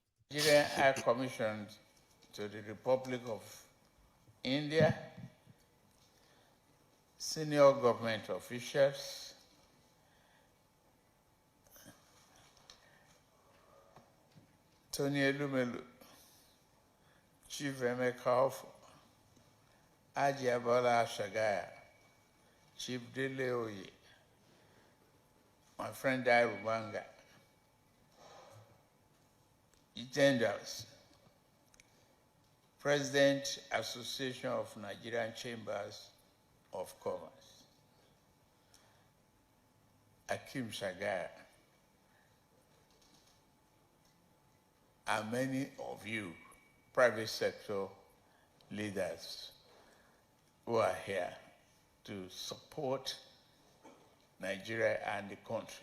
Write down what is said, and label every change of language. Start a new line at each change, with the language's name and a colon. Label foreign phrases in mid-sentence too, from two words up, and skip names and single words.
English: Nigeria High Commission to the Republic of India, senior government officials, Tony Elumelu, Chief Emeka, Ajiabola Shagaya, Chief Dele Oye, my friend Dairu Banga, Generals, President Association of Nigerian Chambers of Commerce, Akim Shagaya, and many of you, private sector leaders who are here to support Nigeria and the country.